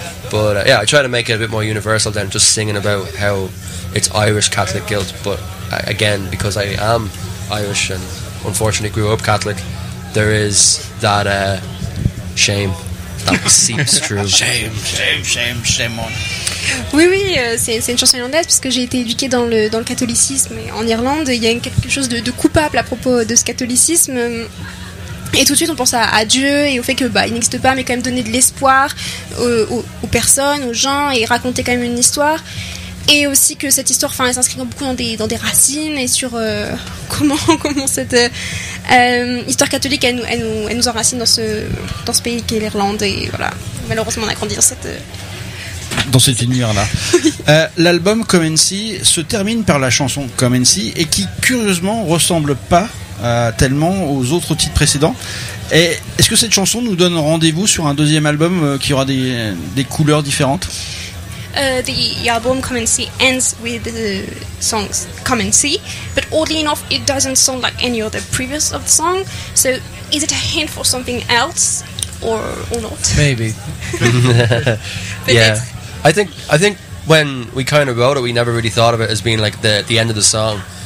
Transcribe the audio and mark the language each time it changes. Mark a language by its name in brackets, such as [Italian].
[English] But yeah, I try to make it a bit more universal than just singing about how it's Irish Catholic guilt. But again, because I am Irish and unfortunately grew up Catholic, there is that shame that seeps through. Shame on. [French] Oui, oui, c'est une chanson irlandaise, puisque j'ai été éduquée dans le catholicisme en Irlande. Il y a quelque chose de coupable à propos de ce catholicisme. Et tout de suite, on pense à Dieu et au fait que il n'existe pas, mais quand même donner de l'espoir aux personnes, aux gens, et raconter quand même une histoire. Et aussi que cette histoire, enfin, elle s'inscrit beaucoup dans des racines et sur comment cette histoire catholique elle nous enracine dans ce pays qui est l'Irlande. Et voilà, malheureusement, on a grandi dans cette univers-là. L'album Come and See se termine par la chanson Come and See, et qui curieusement ressemble pas tellement aux autres titres précédents. Et est-ce que cette chanson nous donne rendez-vous sur un deuxième album qui aura des couleurs différentes? [English] The album Come and See ends with the songs Come and See, but oddly enough, it doesn't sound like any other previous of the song. So is it a hint for something else or not? Maybe. Yeah. I think when we kind of wrote it, we never really thought of it as being like the end of the song.